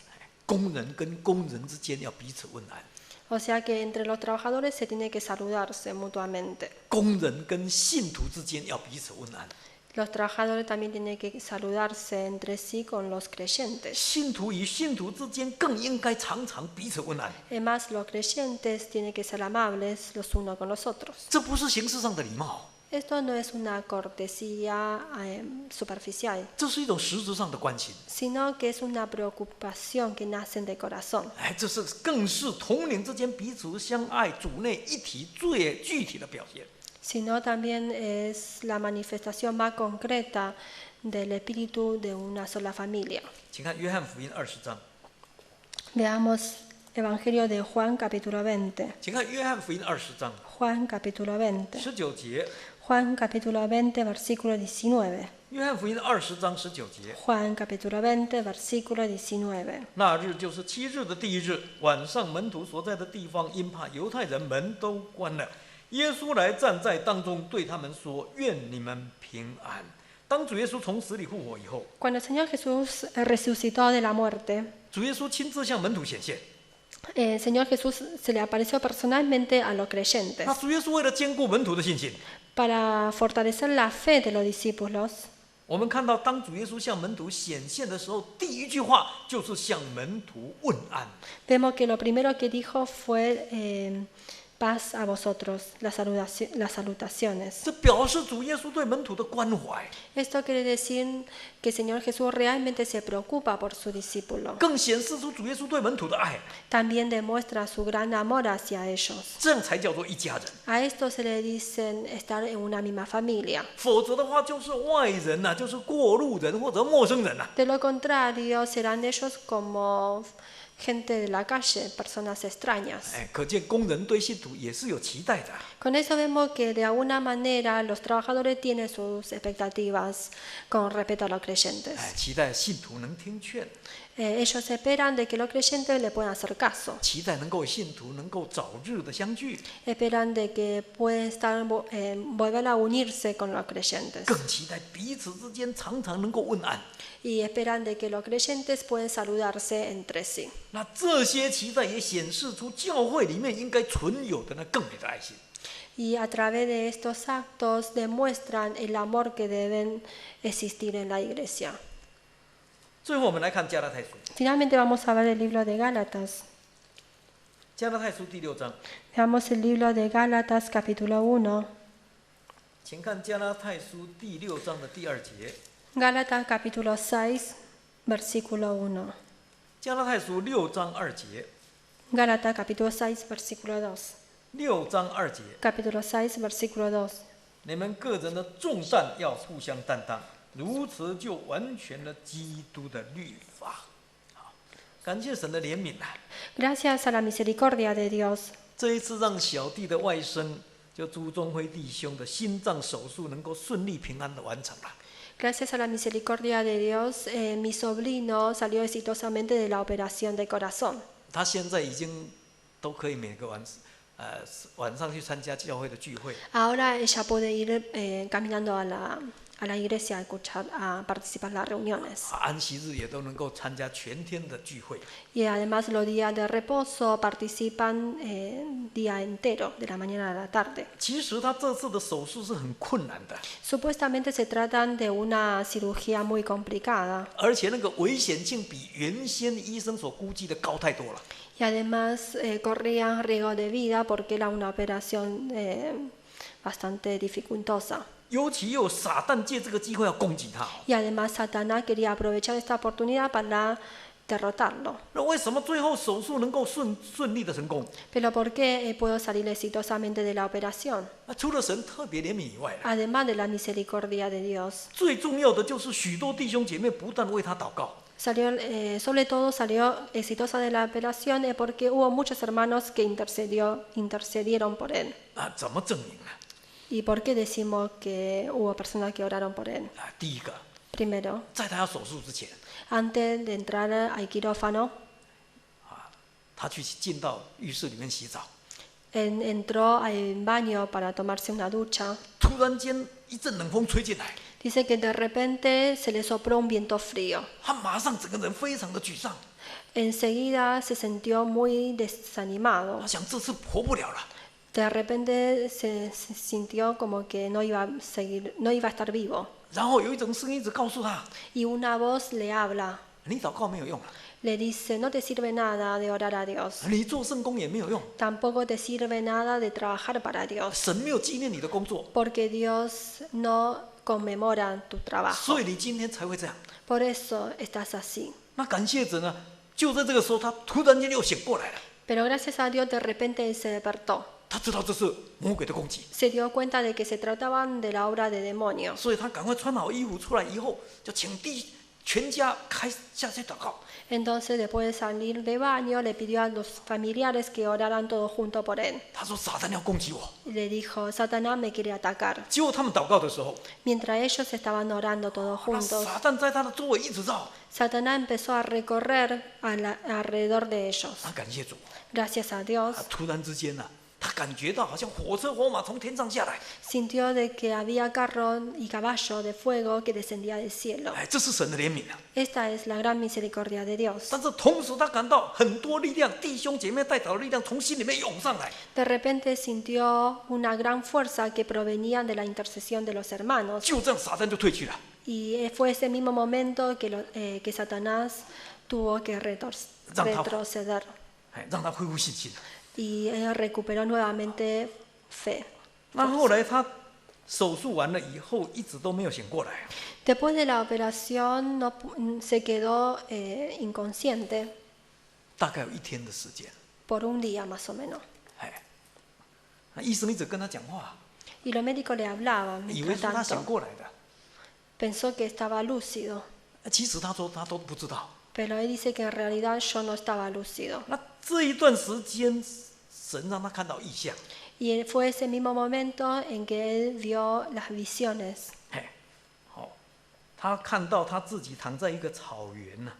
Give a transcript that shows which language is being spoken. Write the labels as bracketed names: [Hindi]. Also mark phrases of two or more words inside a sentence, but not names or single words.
[Chinese] 工人跟工人之间要彼此问安， [Spanish] O sea que entre los trabajadores se tiene que saludarse mutuamente. [Chinese] 工人跟信徒之间要彼此问安， [Spanish] Los trabajadores también tienen que saludarse entre sí con los creyentes. [Chinese] 信徒与信徒之间更应该常常彼此问安。 [Spanish] Además, los creyentes tienen que ser amables los unos con los otros. [Chinese] 这不是形式上的礼貌， [Spanish] Esto no es una cortesía superficial, [Chinese] 这是一种实质上的关心。 [Spanish] sino que es una preocupación que nace de corazón. [Chinese] 哎，这是更是同龄之间彼此相爱、主内一体最具体的表现。 [Spanish] Sino también es la manifestación más concreta del espíritu de una sola familia. [Chinese] 请看约翰福音20章， [Spanish] Veamos Evangelio de Juan capítulo 20. [Chinese] 请看约翰福音20章 [Spanish] Juan capítulo 20. [Chinese] 19节， [Spanish] Juan capítulo 20 versículo 19. [Chinese] 约翰福音20章19节。 [Spanish] Juan capítulo 20 versículo 19. [Chinese] 那日就是7日的第一日，晚上门徒所在的地方，因怕犹太人，门都关了。耶稣来站在当中，对他们说：“愿你们平安。” 当主耶稣从死里复活以后， [Spanish] Cuando el Señor Jesús resucitó de la muerte, [Chinese] 主耶稣亲自向门徒显现。 [Spanish] el Señor Jesús se le apareció personalmente a los creyentes [Chinese] 那主耶稣为了兼顾门徒的信心， [Spanish] para fortalecer la fe de los discípulos. [Chinese] 我们看到当主耶稣向门徒显现的时候，第一句话就是向门徒问安。 [Spanish] Vemos que lo primero que dijo fue paz a vosotros, las salutaciones. [Chinese] 这表示主耶稣对门徒的关怀， [Spanish] Esto quiere decir que el Señor Jesús realmente se preocupa por su discípulo. [Chinese] 更显示出主耶稣对门徒的爱， [Spanish] También demuestra su gran amor hacia ellos. [Chinese] 这样才叫做一家人。 [Spanish] A esto se le dicen estar en una misma familia. [Chinese] 否则的话，就是外人呐、就是过路人或者陌生人呐、 [Spanish] De lo contrario, serán ellos como gente de la calle, personas extrañas. [Chinese] 哎，可见工人对信徒也是有期待的。 [Spanish] Con eso vemos que de alguna manera los trabajadores tienen sus expectativas con respecto a los creyentes. [Chinese] 哎，期待信徒能听劝， [Spanish] Ellos esperan de que los creyentes le puedan hacer caso. [Chinese] 期待能够信徒能够早日的相聚， [Spanish] Esperan de que puedan volver a unirse con los creyentes. [Chinese] 更期待彼此之间常常能够问安。 [Spanish] Y esperan de que los creyentes puedan saludarse entre sí. [Chinese] 那这些期待也显示出教会里面应该存有的那更美的爱心。 [Spanish] Y a través de estos actos demuestran el amor que deben existir en la iglesia. [Chinese] 最后我们来看加拉太书， [Spanish] Finalmente vamos a ver el libro de Gálatas. [Chinese] 加拉太书第6章， [Spanish] Veamos el libro de Gálatas capítulo 1. [Chinese] 请看加拉太书第6章的第2节。 [Spanish] Gálatas capítulo 6, versículo 1. [Chinese] 加拉太书6章2节， [Spanish] Gálatas capítulo 6, versículo 2. [Chinese] 6 章2节， [Spanish] Capítulo 6, versículo 2. [Chinese] 你们个人的重担要互相担当，如此就完全了基督的律法。好，感谢神的怜悯啊！ [Spanish] Gracias a la misericordia de Dios, [Chinese] 这一次让小弟的外甥，就朱宗辉弟兄的心脏手术能够顺利平安的完成了。 [Spanish] gracias a la misericordia de Dios, mi sobrino salió exitosamente de la operación de corazón. [Chinese] 他现在已经都可以每个晚上去参加教会的聚会， [Spanish] Ahora ella puede ir caminando a la iglesia a participar en las reuniones. [Chinese] 安息日也都能够参加全天的聚会。 [Spanish] Y además los días de reposo participan día entero, de la mañana a la tarde. [Chinese] 其实他这次的手术是很困难的， [Spanish] Supuestamente se tratan de una cirugía muy complicada [Chinese] 而且那个危险性比原先医生所估计的高太多了。 [Spanish] y además corrían riesgo de vida porque era una operación bastante dificultosa. [Chinese] 尤其又有撒旦借这个机会要攻击他。 [Spanish] Y además Satanás quería aprovechar esta oportunidad para derrotarlo. [Chinese] 那为什么最后手术能够顺利的成功？ [Spanish] Pero ¿por qué pudo salir exitosamente de la operación? [Chinese] 那除了神特别怜悯以外， [Spanish] Además de la misericordia de Dios. [Chinese] 最重要的就是许多弟兄姐妹不断为他祷告。 [Spanish] Sobre todo salió exitosa de la operación porque hubo muchos hermanos que intercedieron por él. [Chinese] 啊，怎么证明呢？ [Spanish] ¿Y por qué decimos que hubo personas que oraron por él? [Chinese] 啊，第一个， [Spanish] Primero, [Chinese] 在他要手术之前， [Spanish] antes de entrar al quirófano, [Chinese] 他去进到浴室里面洗澡， [Spanish] entró al baño para tomarse una ducha. [Chinese] 突然间一阵冷风吹进来， [Spanish] Dice que de repente se le sopló un viento frío. [Chinese] 他马上整个人非常的沮丧， [Spanish] Enseguida se sintió muy desanimado. [Chinese] 他想这次活不了了。 [Spanish] De repente se sintió como que no iba a estar vivo. [Chinese] 然后有一种声音一直告诉他 [Spanish] Y una voz le habla, [Chinese] 你祷告没有用了， [Spanish] le dice, no te sirve nada de orar a Dios, [Chinese] 你做圣工也没有用， [Spanish] tampoco te sirve nada de trabajar para Dios, [Chinese] 神没有纪念你的工作， [Spanish] porque Dios no conmemora tu trabajo. [Chinese] 所以你今天才会这样。 [Spanish] Por eso estás así. [Chinese] 那感谢神呢，就在这个时候，他突然间又醒过来了， [Spanish] Pero gracias a Dios de repente él se despertó. [Chinese] 他知道这是魔鬼的攻击， [Spanish] Se dio cuenta de que se trataban de la obra de demonios. [Chinese] 所以他赶快穿好衣服出来以后，就请全家开下去祷告。 [Spanish] Entonces, después de salir de baño, le pidió a los familiares que oraran todos juntos por él. [Chinese] 他说撒旦要攻击我， [Spanish] Y le dijo, Satanás me quiere atacar. [Chinese] 结果他们祷告的时候， [Spanish] Mientras ellos estaban orando todos [Chinese] 那 [Spanish] juntos, [Chinese] 撒旦在他的周围一直绕。 [Spanish] Satanás empezó a recorrer alrededor de ellos. [Chinese] 他感谢主， [Spanish] Gracias a Dios, [Chinese] 他突然之间呢、他感觉到好像火车火马从天上下来， [Spanish] sintió de que había carro y caballo de fuego que descendía del cielo. [Chinese] 哎，这是神的怜悯啊！ [Spanish] Esta es la gran misericordia de Dios. [Chinese] 但是同时他感到很多力量，弟兄姐妹带祷的力量从心里面涌上来， [Spanish] De repente sintió una gran fuerza que provenía de la intercesión de los hermanos. [Chinese] 就这样撒旦就退去了。 [Spanish] Y fue ese mismo momento que Satanás tuvo que retroceder. [Chinese] 哎，让他恢复信心。 [Spanish] Y él recuperó nuevamente fe. [Chinese] 那后来他手术完了以后，一直都没有醒过来。 [Spanish] Después de la operación se quedó inconsciente [Chinese] 大概有一天的时间， [Spanish] por un día más o menos. [Chinese] 哎，那医生一直跟他讲话， [Spanish] Y los médicos le hablaban [Chinese] 以为 [Spanish] mientras [Chinese] 说他醒 [Spanish] tanto. [Chinese] 过来的， [Spanish] Pensó que estaba lúcido, [Chinese] 其实他说他都不知道。 [Spanish] pero él dice que en realidad yo no estaba lúcido. [Chinese] 那这一段时间，神让他看到异象， [Spanish] Y fue ese mismo momento en que él vio las visiones. [Chinese] 哎，好，他看到他自己躺在一个草原呢、